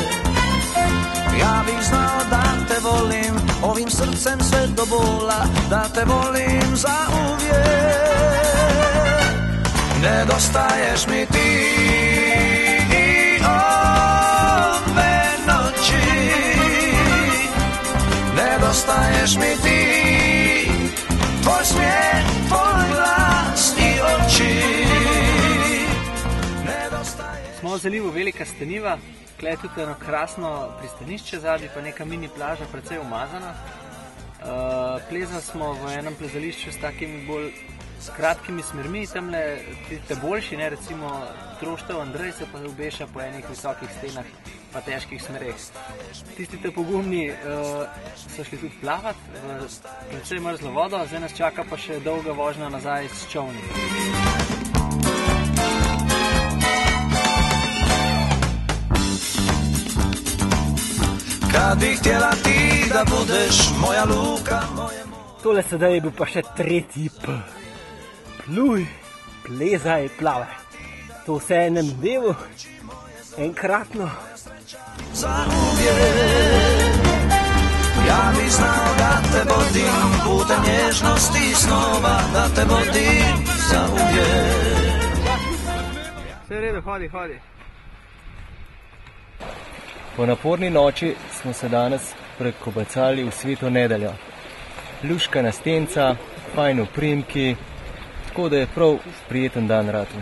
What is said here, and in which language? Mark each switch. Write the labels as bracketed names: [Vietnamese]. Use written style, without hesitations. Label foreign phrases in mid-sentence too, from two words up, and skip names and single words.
[Croatian] Ja bih znao da te volim ovim srcem sve do bola, da te volim za uvijek. Nedostaješ mi ti i ove noći, nedostaješ mi ti, tvoj smijeh, tvoj glas i oči. [Slovenian] Smo v zalivu Velika Steniva, tukaj je tudi eno krasno pristanišče zadaj, pa neka mini plaža, precej umazana. Plezali smo v enem plezališču s takimi bolj kratkimi smermi, tamle te boljši, recimo Troštev Andrej se pa ubeša po enih visokih stenah pa težkih smereh. Tisti te pogumni so šli tudi plavati v precej mrzlo vodo, zdaj nas čaka pa še dolga vožnja nazaj s čovni. [Croatian] Kad bih htjela ti da budeš moja luka, moje more. [Slovenian] Tole sedaj je bil pa še tretji P. Pluj, plezaj, plavaj. To vse enem dnevu, enkratno. [Croatian] Za uvijek. Ja bih znao da te vodim putem nježnosti i snova, da te vodim za uvijek. [Slovenian] Vse v redu, hodi, hodi. Po naporni noči smo se danes prekobacali v Sveto nedeljo. Luškana stenca, fajn oprimki, tako da je prav prijeten dan ratel.